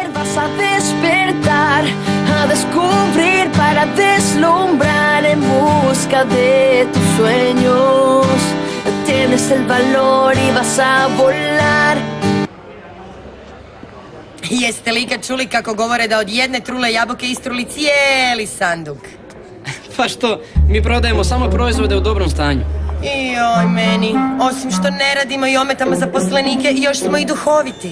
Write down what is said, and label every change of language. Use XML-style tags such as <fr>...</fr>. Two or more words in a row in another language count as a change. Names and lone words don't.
<es>a despertar, a descubrir para deslumbrar en busca de tus sueños. Tienes el valor i vas a volar.</es> <hr>Jeste li ikad čuli kako govore da od jedne trule jabuke istruli cijeli sanduk? Pa što, mi prodajemo samo proizvode u dobrom stanju. Joj, meni, osim što ne radimo i ometamo zaposlenike, još smo i duhoviti.</hr>